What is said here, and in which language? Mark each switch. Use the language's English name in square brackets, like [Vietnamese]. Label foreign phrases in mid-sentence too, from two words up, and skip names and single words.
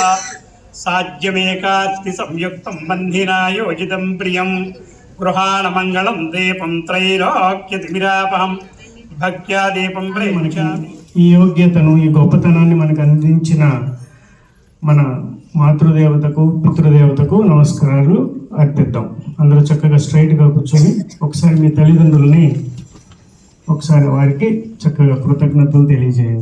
[Sanskrit] साध्यमेकास्ति संयुक्तं बन्धिना योजितं प्रियं गृहाणमङ्गलं दीपं त्रैलोक्यतिमिरापहं भक्त्या [Telugu] దీపం ప్రేమించామి. ఈ యోగ్యతను ఈ గొప్పతనాన్ని మనకు అందించిన మన మాతృదేవతకు పితృదేవతకు నమస్కారాలు అర్పిద్దాం. అందరూ చక్కగా స్ట్రైట్గా కూర్చొని ఒకసారి మీ తల్లిదండ్రులని ఒకసారి వారికి చక్కగా కృతజ్ఞతలు తెలియజేయండి.